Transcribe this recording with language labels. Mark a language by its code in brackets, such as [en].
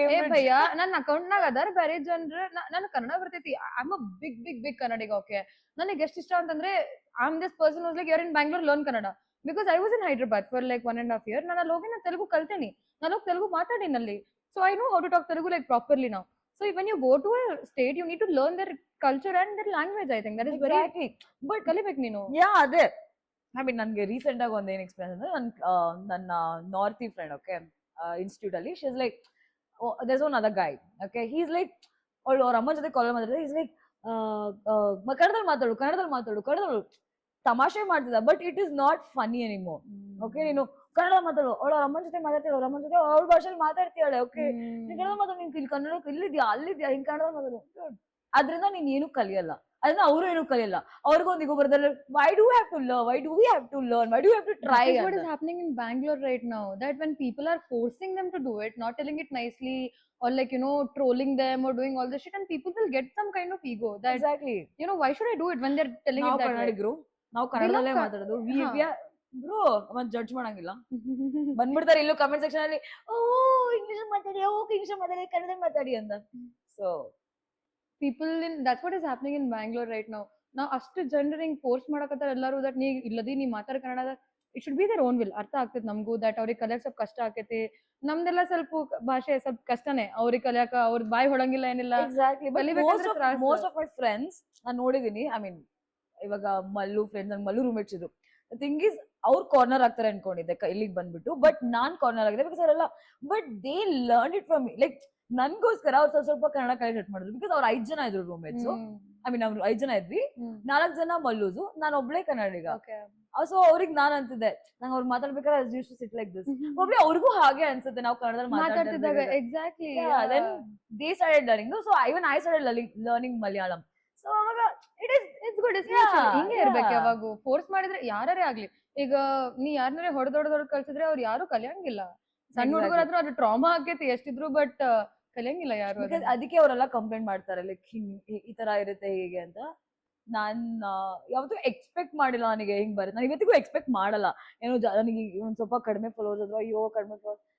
[kn] ಏ ಭಯ್ಯ, ನನ್ನ ಅಕೌಂಟ್ ನಾಗ ಅದಾರ ಬೇರೆ ಜನರು, ನನ್ ಕನ್ನಡ ಬರ್ತೈತಿ. [en] I am a big big big Kannadiga. Okay, [kn] ನನಗೆ ಎಷ್ಟು ಇಷ್ಟ ಅಂತಂದ್ರೆ [en] I am this person was like year in Bangalore learn Kannada because I was in Hyderabad for like 1.5 year. [kn] ನಾನು ಅಲ್ಲಿ ಹೋಗಿ ನಾನು ತೆಲುಗು ಕಲ್ತೇನಿ, ನಾನು ಹೋಗಿ Telugu ಮಾತಾಡಿನಲ್ಲಿ. [en] So I know how to talk Telugu like properly now. So when you go to a state, you need to learn their culture and their language. I think that is very but [kn] ಕಲಿಬೇಕು ನೀನು. ಅದೇ I mean ನನ್ಗೆ recent ಆಗಿ ಒಂದ್ ಏನ್ experience ಅಂದ್ರೆ, ನನ್ನ ನಾರ್ತಿ friend, okay, institute ಅಲ್ಲಿ she is like, [en] there's one other guy, [kn] okay, he is like, ಅವ್ರ ಅಮ್ಮ ಜೊತೆ ಕಾಲ್ ಮಾತಾಡಿದ್ರೆ ಈಸ್ ಲೈಕ್ ಕನ್ನಡದಲ್ಲಿ ಮಾತಾಡು ತಮಾಷೆ ಮಾಡ್ತಿದ್ದ. [en] But it is not funny anymore. [kn] Okay, ನೀನು ಕನ್ನಡ ಮಾತಾಡು, ಅವಳ ಅಮ್ಮನ ಜೊತೆ ಮಾತಾಡ್ತಾಳೆ, ಅವ್ರ ಅಮ್ಮನ ಜೊತೆ ಅವಳ ಭಾಷೆಯಲ್ಲಿ ಮಾತಾಡ್ತಾಳೆ. ಓಕೆ, ನೀನ್ ಕನ್ನಡ ಮಾತಾಡು, ನಿನ್ ಇಲ್ಲಿ ಕನ್ನಡ ಇಲ್ಲಿದ್ಯಾ ಅಲ್ಲಿದ್ಯಾ, ಹಿಂಗ್ ಕನ್ನಡ ಮಾತಾಡು. ಅದ್ರಿಂದ ನೀನ್ ಏನು ಕಲಿಯಲ್ಲ, ಅದನ್ನ ಅವರು ಏನು ಕಲಿಯಲ್ಲ. ಅವ್ರಿಗೊಂದು ಈಗ ಬರ್ತಾರೆ, [en] why do we have to learn, why do we have to try. That is what is happening in Bangalore right now, that when people are forcing them to do it, not telling it nicely, or like trolling them or doing all this shit, and people will get some kind of ego that Exactly. Why should I do it when they're telling it that way. [kn] ಕನ್ನಡಿಗರು ನಾವು ಕನ್ನಡದಲ್ಲೇ ಮಾತಾಡೋದು, bro ಮತ್ತೆ judge ಮಾಡಂಗಿಲ್ಲ. ಬಂದ್ಬಿಡ್ತಾರೆ ಇಲ್ಲೂ comment section ಅಲ್ಲಿ, English ಮಾತಾಡಿ, ಇಂಗ್ಲಿಷ್ ಮಾತಾಡಿ, ಕನ್ನಡ ಮಾತಾಡಿ ಅಂತ. [en] So people that's what is happening in Bangalore right now. [kn] ನಾವು ಅಷ್ಟು ಜನರು ಹಿಂಗ್ ಫೋರ್ಸ್ ಮಾಡಕತ್ತಾರ ಎಲ್ಲರೂ, ದಟ್ ನೀ ಇಲ್ಲದಿ ನೀ ಮಾತಾಡ Kannada. [en] It should be their own will. [kn] ಅರ್ಥ ಆಗ್ತೈತಿ ನಮಗೂ, ದಟ್ ಅವ್ರಿಗೆ ಕಲಿಯಕ್ ಸ್ವಲ್ಪ ಕಷ್ಟ ಆಕೈತಿ. ನಮ್ದೆಲ್ಲ ಸ್ವಲ್ಪ ಭಾಷೆ ಸ್ವಲ್ಪ ಕಷ್ಟನೇ, ಅವ್ರಿಗೆ ಕಲಿಯಾಕ ಅವ್ರ ಬಾಯಿ ಹೊಡಂಗಿಲ್ಲ ಏನಿಲ್ಲ. [en] Exactly. Most of my friends [kn] ನಾನು ನೋಡಿದೀನಿ, ಐ ಮೀನ್ ಇವಾಗ ಮಲ್ಲು ಫ್ರೆಂಡ್ಸ್, ನನ್ ಮಲ್ಲು ರೂಮ್ಮೇಟ್ಸ್ ಇದು ಥಿಂಗ್ ಇಸ್, ಅವ್ರು ಕಾರ್ನರ್ ಆಗ್ತಾರೆ ಅನ್ಕೊಂಡಿದ್ದೆ ಇಲ್ಲಿಗೆ ಬಂದ್ಬಿಟ್ಟು. [en] But ನಾನ್ corner ಆಗಿದೆ because ಅವರೆಲ್ಲ, but they learn it from me. [kn] Like ನನ್ಗೋಸ್ಕರ ಅವ್ರು ಸ್ವಲ್ಪ ಕನ್ನಡ ಕಲಿಟ್ ಮಾಡಿದ್ರು. ಬಿಕಾಸ್ ಅವ್ರು 5 ಜನ ಇದ್ರು ರೂಮ್ಮೇಟ್ಸ್. ಐ ಮೀನ್ ಅವ್ರು 5 ಜನ ಇದ್ವಿ, 4 ಜನ ಮಲ್ಲೂಸು, ನಾನು ಒಬ್ಳೆ ಕನ್ನಡಿಗ. ಸೊ ಅವ್ರಿಗೆ ನಾನ್ ಅಂತಿದ್ದೆ, ನಂಗೆ ಅವ್ರು ಮಾತಾಡ್ಬೇಕಾದ್ರೆ [en] as used to sit like this. [kn] Probably ಅವ್ರಿಗೂ ಹಾಗೆ ಅನ್ಸುತ್ತೆ ನಾವು ಕನ್ನಡದಲ್ಲಿ ಮಾತಾಡ್ತಿದ್ದಾಗ. [en] Exactly. Then they started learning. So even I started learning Malayalam. So ಅವಾಗ it's good. [kn] ಹಿಂಗೆ ಇರ್ಬೇಕು ಯಾವಾಗೂ. ಫೋರ್ಸ್ ಮಾಡಿದ್ರೆ ಯಾರೇ ಆಗ್ಲಿ, ಈಗ ನೀ ಯಾರನ್ನೇ ಹೊಡೆದೊಡೆದೊಡ್ ಕಳ್ಸಿದ್ರೆ ಅವ್ರು ಯಾರು ಕಲಿಯಂಗಿಲ್ಲ. ಸಣ್ಣ ಹುಡುಗರಾದ್ರೂ ಅದು ಟ್ರಾಮಾ ಆಕೈತಿ ಎಷ್ಟಿದ್ರು, ಬಟ್ ಕಲಿಯಂಗಿಲ್ಲ ಯಾರು. ಅದಕ್ಕೆ ಅವರೆಲ್ಲ ಕಂಪ್ಲೇಂಟ್ ಮಾಡ್ತಾರೆ, ಲೈಕ್ ಈ ತರ ಇರುತ್ತೆ ಹೀಗೆ ಅಂತ. ನಾನ್ ಯಾವತ್ತೂ ಎಕ್ಸ್ಪೆಕ್ಟ್ ಮಾಡಿಲ್ಲ ನನಗೆ ಹಿಂಗ್ ಬರುತ್ತೆ. ನಾನು ಇವತ್ತಿಗೂ ಎಕ್ಸ್ಪೆಕ್ಟ್ ಮಾಡಲ್ಲ ಏನೋ ನನಗೆ ಒಂದ್ ಸ್ವಲ್ಪ ಕಡಿಮೆ ಫಾಲೋವರ್ಸ್ ಅಥವಾ ಅಯ್ಯೋ ಕಡಿಮೆ ಫಾಲೋವರ್ಸ್.